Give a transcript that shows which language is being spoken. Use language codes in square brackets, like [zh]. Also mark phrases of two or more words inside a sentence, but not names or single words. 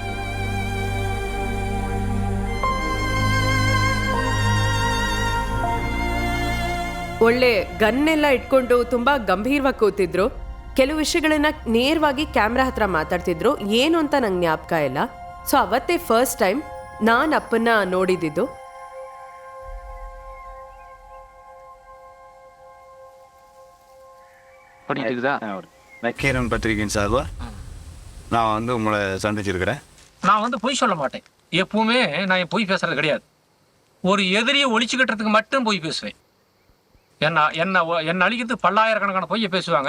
[kn] ಒಳ್ಳೆ ಗನ್ನೆಲ್ಲ ಇಟ್ಕೊಂಡು ತುಂಬ ಗಂಭೀರವಾಗಿ ಕೂತಿದ್ರು. ಕೆಲವು ವಿಷಯಗಳನ್ನ ನೇರವಾಗಿ ಕ್ಯಾಮ್ರಾ ಹತ್ರ ಮಾತಾಡ್ತಿದ್ರು. ಏನು ಅಂತ ನಂಗೆ ಜ್ಞಾಪಕ ಇಲ್ಲ. ಸೊ ಅವತ್ತೇ [en] first time [kn] ನಾನು ಅಪ್ಪನ್ನ ನೋಡಿದ್ದು. [ta] நக்கீரன் பத்திரிகையின் சார்பா நான் வந்து உங்களை சந்திச்சிருக்கிறேன். நான் வந்து பொய் சொல்ல மாட்டேன். எப்பவுமே நான் பொய் பேசுறது கிடையாது. ஒரு எதிரியை ஒழிச்சு கட்டுறதுக்கு மட்டும் பொய் பேசுவேன். என்ன அழிக்கிறதுக்கு பல்லாயிரக்கணக்கான பொய்யை பேசுவாங்க.